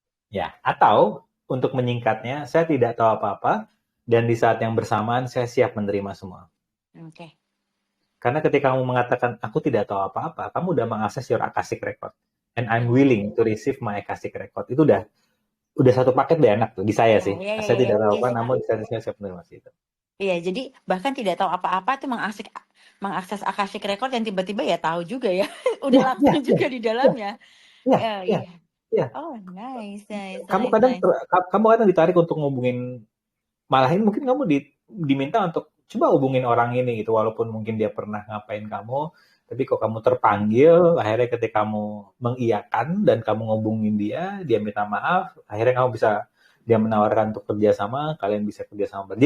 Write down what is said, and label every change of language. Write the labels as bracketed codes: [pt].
[id] Ya, atau untuk menyingkatnya, saya tidak tahu apa-apa dan di saat yang bersamaan saya siap menerima semua. Oke. Karena ketika kamu mengatakan aku tidak tahu apa-apa, kamu udah mengakses [en] your Akashic record. And I'm willing to receive my Akashic record. [id] Itu udah satu paket udah enak tuh di saya sih. Saya tidak tahu apa, namun saya siap menerima itu. Iya, jadi bahkan tidak tahu apa-apa itu mengakses Akashic record yang tiba-tiba ya tahu juga ya. Udah langsung juga di dalamnya. Iya. [en] Oh, nice. [id] Kamu kadang ditarik untuk ngubungin, malah ini mungkin kamu diminta untuk coba hubungin orang ini gitu, walaupun mungkin dia pernah ngapain kamu, tapi kok kamu terpanggil, akhirnya ketika kamu mengiyakan dan kamu ngubungin dia minta maaf, akhirnya kamu bisa, dia menawarkan untuk kerjasama, kalian bisa kerjasama.